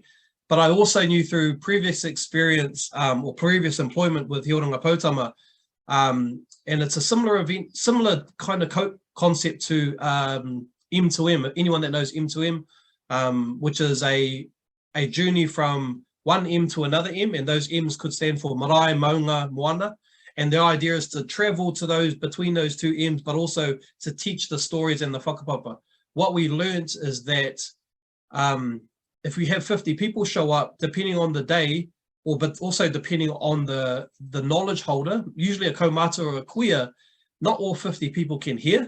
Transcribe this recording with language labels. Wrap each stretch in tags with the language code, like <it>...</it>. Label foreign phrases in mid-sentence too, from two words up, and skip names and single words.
<en>But I also knew through previous experience or previous employment with Tūhourangi Potama, and it's a similar event, similar kind of concept to M2M. Anyone that knows M2M, which is a journey from one M to another M, and those M's could stand for</en> <mi>marae, maunga, moana.</mi> <en>And the idea is to travel to those between those two M's, but also to teach the stories and the whakapapa. What we learned is that if we have 50 people show up, depending on the day, but also depending on the knowledge holder, usually a kaumata or a kuia, not all 50 people can hear.</en>